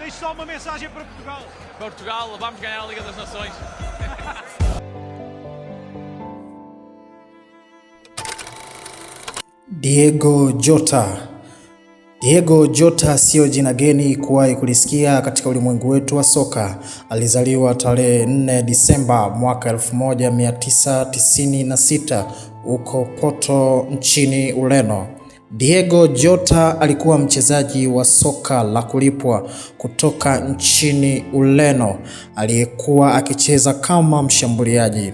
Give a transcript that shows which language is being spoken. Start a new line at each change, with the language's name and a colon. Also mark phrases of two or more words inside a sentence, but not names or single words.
Portuguese: só uma mensagem para Portugal. Portugal, vamos ganhar a Liga das Nações. Diego Jota.
Swahili: Diego Jota sio jina geni kuwahi kulisikia katika ulimwengu wetu wa soka. Alizaliwa tarehe 4 Disemba mwaka 1996 huko Porto nchini Ureno. Diego Jota alikuwa mchezaji wa soka la kulipwa kutoka nchini Ureno aliyekuwa akicheza kama mshambuliaji.